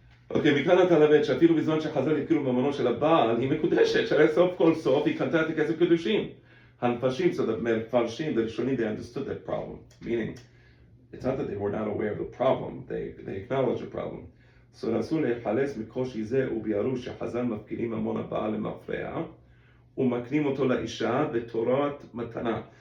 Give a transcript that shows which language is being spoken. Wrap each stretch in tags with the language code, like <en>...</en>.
<he>אוקיי, מכאן אתה למד שאפילו בזמן שחז"ל הכירו בממונו של הבעל, היא מקודשת, שהרי סוף כל סוף היא קנתה את הכסף קדושים.</he> <en>המפרשים, so the מפרשים, the ראשונים, they understood that problem. Meaning, it's not that they were not aware of the problem, they acknowledged the problem.</en> <he>So רצו להיחלץ מקושי זה וביארו שחז"ל מפקירים ממון הבעל למפרע, ומקנים אותו לאישה בתורת מתנה.</he>